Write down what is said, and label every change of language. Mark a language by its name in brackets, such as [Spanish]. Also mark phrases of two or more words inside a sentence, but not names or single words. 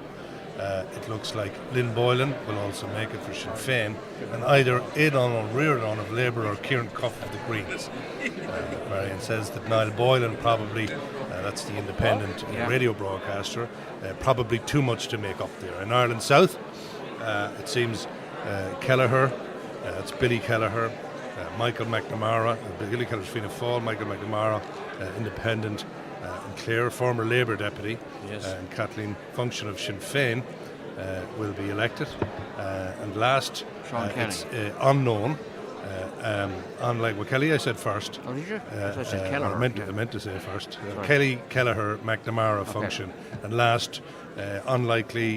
[English] It looks like Lynn Boylan will also make it for Sinn Féin, and either Aidan O'Riordan of Labour or Kieran Cuff of the Greens. Marion says that Niall Boylan probably, that's the independent radio broadcaster, probably too much to make up there. In Ireland South, it seems Kelleher, it's Billy Kelleher, Michael McNamara, Billy Kelleher's Fianna Fáil, Michael McNamara, independent, and Clare, former Labour deputy, and Kathleen Function of Sinn Féin will be elected. And last, it's unknown. Unlike Kelly, I said first. Oh, did you? I said Kelleher. I meant to say first. Kelly, Kelleher, McNamara, Function, and last, unlikely.